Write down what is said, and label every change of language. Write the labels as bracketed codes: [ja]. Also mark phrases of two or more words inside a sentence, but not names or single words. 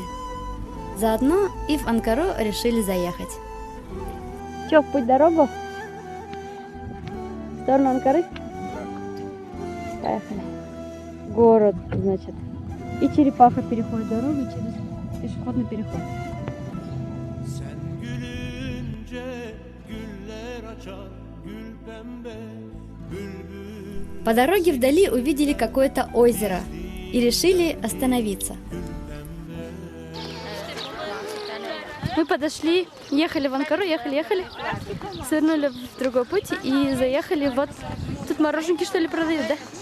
[ru] Заодно и в Анкару решили заехать. Че, в путь-дорогу? В сторону Анкары? Поехали. Город, значит. И черепаха переходит дорогу через пешеходный переход. [tr] Sen gülünce güller açar, gül pembe, bülbül. [ru] По дороге вдали увидели какое-то озеро и решили остановиться. Мы подошли, ехали в Анкару, ехали, свернули в другой путь и заехали вот... Тут мороженки, что ли, продают, да?